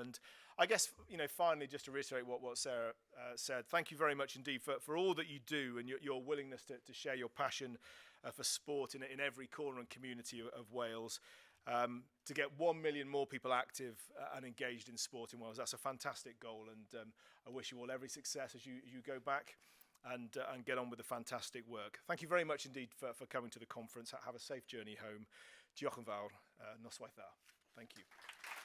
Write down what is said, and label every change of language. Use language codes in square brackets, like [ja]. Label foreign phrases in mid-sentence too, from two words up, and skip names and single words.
[en] And I guess, finally, just to reiterate what Sarah said, thank you very much indeed for all that you do and your willingness to share your passion for sport in every corner and community of Wales. To get 1 million more people active and engaged in sport in Wales. That's a fantastic goal, and I wish you all every success as you go back and get on with the fantastic work. Thank you very much indeed for coming to the conference. Have a safe journey home. [cy] Diolch yn fawr. Noswaith dda. [en] Thank you.